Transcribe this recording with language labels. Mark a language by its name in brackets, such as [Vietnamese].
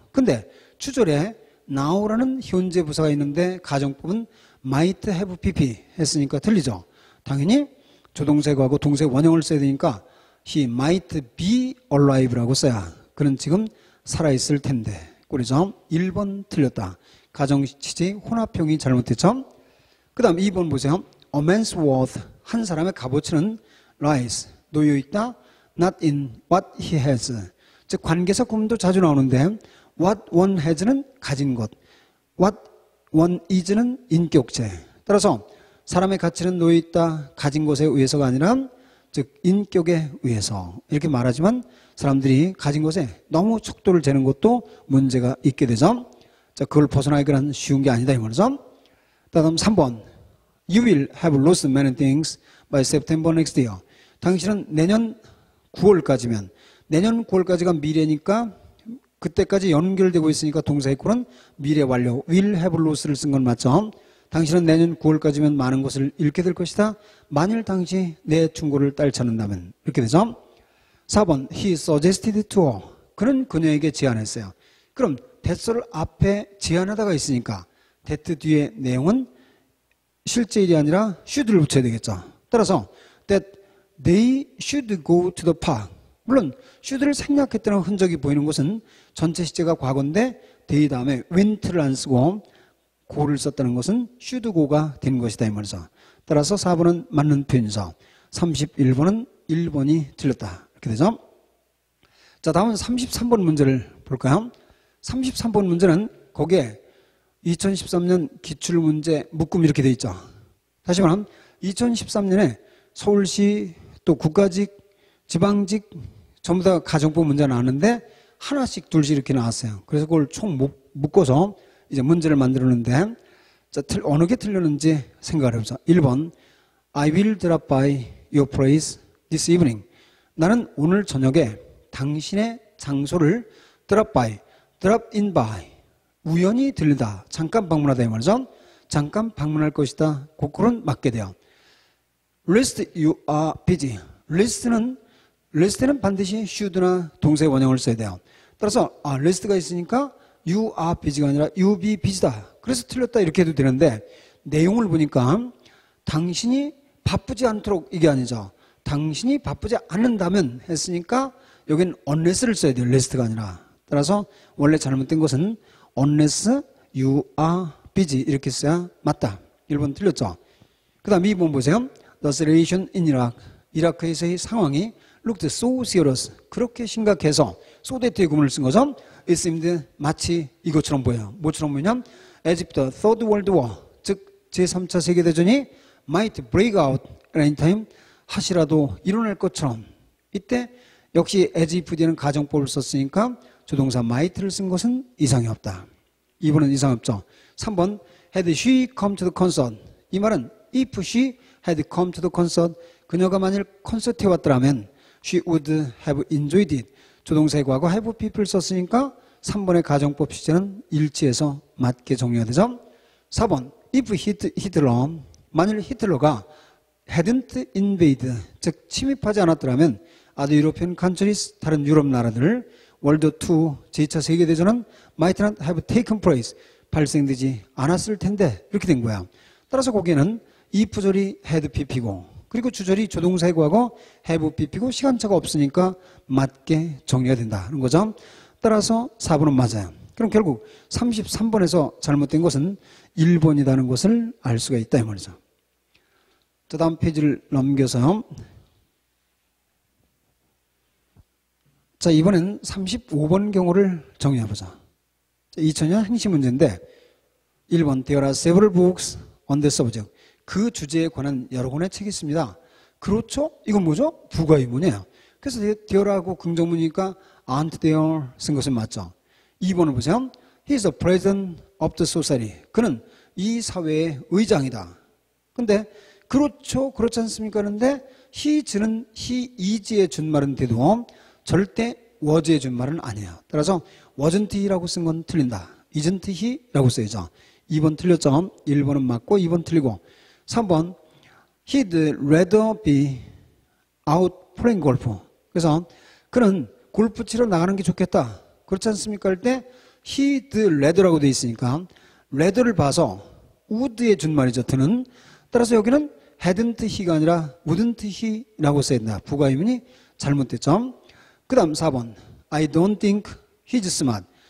[Korean] 근데 추절에 now라는 현재 부사가 있는데 가정법은 [English] might have pp [Korean] 했으니까 틀리죠. 당연히 조동사의 과거 동사의 원형을 써야 되니까 [English] he might be alive [Korean] 라고 써야 그는 지금 살아있을 텐데. 꼴이죠. 1번 틀렸다. 가정치지 혼합형이 잘못됐죠. 그 다음 2번 보세요. [English] A man's worth, [Korean] 한 사람의 값어치는 [English] lies, [Korean] 놓여있다, [English] not in what he has. [Korean] 즉 관계사 구문도 자주 나오는데 [English] what one has [Korean] 는 가진 것, [English] what one is [Korean] 는 인격체. 따라서 사람의 가치는 놓여있다, 가진 것에 의해서가 아니라 즉 인격에 의해서 이렇게 말하지만 사람들이 가진 것에 너무 척도를 재는 것도 문제가 있게 되죠. 자, 그걸 벗어나기는 쉬운 게 아니다 이 말이죠. 다음 3번 [English] You will have lost many things by September next year. [Korean] 당신은 내년 9월까지면 내년 9월까지가 미래니까 그때까지 연결되고 있으니까 동사의 꼴은 미래 완료 [English] will have lost [Korean] 를 쓴 건 맞죠. 당신은 내년 9월까지면 많은 것을 잃게 될 것이다. 만일 당신이 내 충고를 딸쳐낸다면 이렇게 되죠. [English] 4번 He suggested to her. [Korean] 그는 그녀에게 제안했어요. 그럼 that을 앞에 제안하다가 있으니까 that 뒤에 내용은 실제 일이 아니라 should를 붙여야 되겠죠. 따라서 [English] that they should go to the park. [Korean] 물론 should를 생략했다는 흔적이 보이는 것은 전체 시제가 과거인데 they 다음에 went를 안 쓰고 go를 썼다는 것은 [English] should go [Korean] 가 되는 것이다 이 말이죠. 따라서 4번은 맞는 표현이죠. 31번은 1번이 틀렸다 이렇게 되죠. 자, 다음은 33번 문제를 볼까요? 33번 문제는 거기에 2013년 기출문제 묶음 이렇게 돼 있죠. 다시 말하면 2013년에 서울시 또 국가직, 지방직 전부 다 가정법 문제가 나왔는데 하나씩 둘씩 이렇게 나왔어요. 그래서 그걸 총 묶어서 이제 문제를 만들었는데 자, 어느 게 틀렸는지 생각을 해보자. [English] 1번 I will drop by your place this evening. [Korean] 나는 오늘 저녁에 당신의 장소를 [English] drop by, drop in by [Korean] 우연히 들리다, 잠깐 방문하다 이 말이죠. 잠깐 방문할 것이다. 그꼴은 맞게 돼요. [English] Lest you are busy. [Korean] Lest는 반드시 should나 동사의 원형을 써야 돼요. 따라서 lest가 있으니까 [English] you are busy [Korean] 가 아니라 [English] you be busy [Korean] 다. 그래서 틀렸다 이렇게 해도 되는데 내용을 보니까 당신이 바쁘지 않도록 이게 아니죠. 당신이 바쁘지 않는다면 했으니까 여기는 unless를 써야 돼요. lest가 아니라. 따라서 원래 잘못된 것은 [English] unless you are busy [Korean] 이렇게 써야 맞다. 1번 틀렸죠. 그 다음 2번 보세요. [English] The situation in Iraq. [Korean] 이라크에서의 상황이 [English] looked so serious. [Korean] 그렇게 심각해서 so that의 구문을 쓴 거죠. [English] It seemed [Korean] 마치 이것처럼 보여요. 뭐처럼 보이냐? [English] As if the Third World War [Korean] 즉 제3차 세계대전이 [English] might break out at any time [Korean] 하시라도 일어날 것처럼 이때 역시 as if 뒤에는 가정법을 썼으니까 조동사 might를 쓴 것은 이상이 없다. 2번은 이상 없죠. [English] 3번 had she come to the concert. [Korean] 이 말은 [English] if she had come to the concert [Korean] 그녀가 만일 콘서트에 왔더라면 [English] she would have enjoyed it. [Korean] 조동사의 과거 have people 썼으니까 3번의 가정법 시제는 일치해서 맞게 정리가 되죠. 4번 if 히틀러 만일 히틀러가 [English] hadn't invaded [Korean] 즉 침입하지 않았더라면 [English] other European countries [Korean] 다른 유럽 나라들 월드 2 제2차 세계대전은 [English] might not have taken place [Korean] 발생되지 않았을 텐데 이렇게 된 거야. 따라서 거기에는 if절이 had pp고 그리고 주절이 조동사의 과거 have pp고 시간차가 없으니까 맞게 정리가 된다는 거죠. 따라서 4번은 맞아요. 그럼 결국 33번에서 잘못된 것은 1번이라는 것을 알 수가 있다 이 말이죠. 자, 다음 페이지를 넘겨서 자, 이번엔 35번 경우를 정리해보자. 2000년 행시 문제인데 1번 [English] There are several books on the subject. [Korean] 그 주제에 관한 여러 권의 책이 있습니다. 그렇죠? 이건 뭐죠? 부가의문이에요. 그래서 there하고 긍정문이니까 [English] aren't there [Korean] 쓴 것은 맞죠. 2번을 보세요. [English] He is the president of the society. [Korean] 그는 이 사회의 의장이다. 근데 그렇죠? 그렇지 않습니까? 그런데 he's는 he is의 준말은 돼도 절대 was의 준말은 아니에요. 따라서 [English] wasn't he [Korean] 라고 쓴 건 틀린다. [English] isn't he [Korean] 라고 써야죠. 2번 틀렸죠. 1번은 맞고 2번 틀리고 3번 [English] He'd rather be out playing golf. [Korean] 그래서 그는 골프 치러 나가는 게 좋겠다. 그렇지 않습니까? 할 때 [English] he'd rather [Korean] 라고 되어 있으니까 rather를 봐서 would의 준말이죠. 드는. 따라서 여기는 hadn't he가 아니라 [English] wouldn't he [Korean] 라고 써야 된다. 부가의문이 잘못됐죠. 그 다음 4번. [English] I don't think he's smart.